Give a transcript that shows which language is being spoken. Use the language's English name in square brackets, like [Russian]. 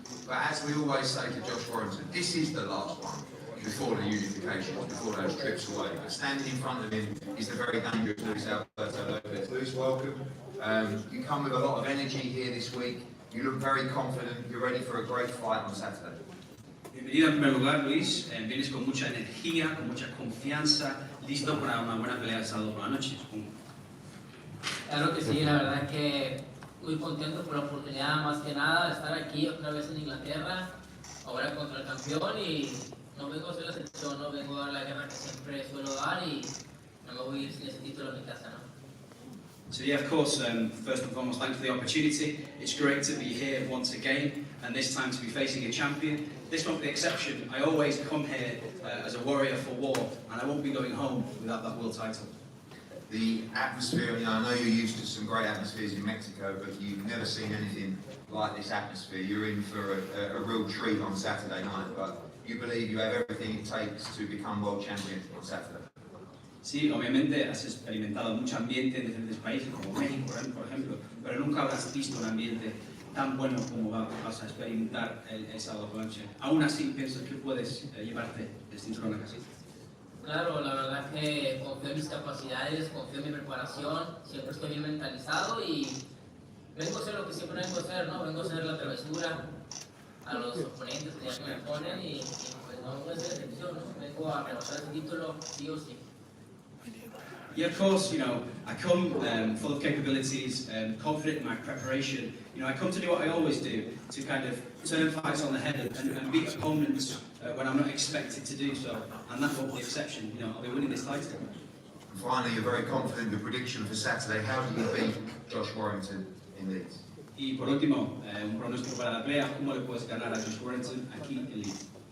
[English] But as we always say to Josh Warrington, this is the last one before the unification, before those trips away. But standing in front of him is the very dangerous Luis Alberto Lopez. Luis, welcome. You come with a lot of energy here this week. You look very confident. You're ready for a great fight on Saturday. [Spanish] Bienvenido en primer lugar, Luis. Vienes con mucha energía, con mucha confianza, listo para una buena pelea el sábado por la noche, supongo. Claro que sí, la verdad es que muy contento por la oportunidad, más que nada, de estar aquí otra vez en Inglaterra, ahora contra el campeón, y no vengo a hacer la excepción, no vengo a dar la guerra que siempre suelo dar, y no me voy a ir sin ese título en mi casa, ¿no? [English] So yeah, of course, first and foremost, thanks for the opportunity. It's great to be here once again, and this time to be facing a champion. This won't be the exception. I always come here as a warrior for war, and I won't be going home without that world title. The atmosphere, I know you're used to some great atmospheres in Mexico, but you've never seen anything like this atmosphere. You're in for a real treat on Saturday night, but you believe you have everything it takes to become world champion on Saturday. [Spanish] Sí, obviamente has experimentado mucho ambiente en diferentes países, como México, por ejemplo, pero nunca habrás visto un ambiente tan bueno como vas a experimentar el sábado por la noche. Aún así, piensas que puedes llevarte el cinturón a casa. Claro, la verdad es que confío en mis capacidades, confío en mi preparación, siempre estoy bien mentalizado y vengo a hacer lo que siempre vengo a hacer, ¿no? Vengo a hacer la travesura a los oponentes que ya me ponen y pues no voy a hacer excepción, ¿no? Vengo a rebasar el título sí o sí. [English] Yeah, of course, you know, I come full of capabilities, confident in my preparation. You know, I come to do what I always do, to kind of turn fights on the head and beat opponents when I'm not expected to do so. And that won't be the exception, you know, I'll be winning this title. And finally, you're very confident in your prediction for Saturday. How do you beat Josh Warrington in Leeds? [Spanish] Y por último, un pronóstico para la pelea, ¿cómo le puedes ganar a Josh Warrington aquí en Leeds?